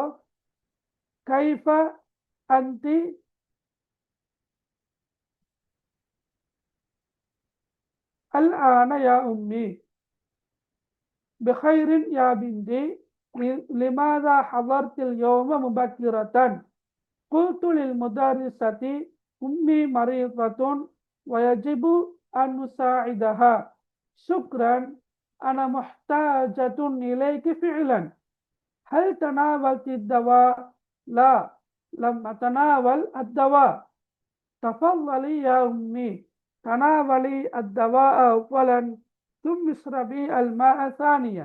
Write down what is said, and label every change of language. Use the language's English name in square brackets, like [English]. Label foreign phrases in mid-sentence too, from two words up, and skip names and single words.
[Arabic] كيف أنتِ الآن يا أمي، بخير يا بنتي، لماذا حضرتِ اليوم مبكرة، قلت للمدرسة أمي مريضة ويجب أن نساعدها. شكرا، أنا محتاجة إليك فعلا. هل تناولت الدواء؟ لا، لم أتناول الدواء. تفضلي يا أمي، تناولي الدواء أولا ثم اشربي الماء ثانيا.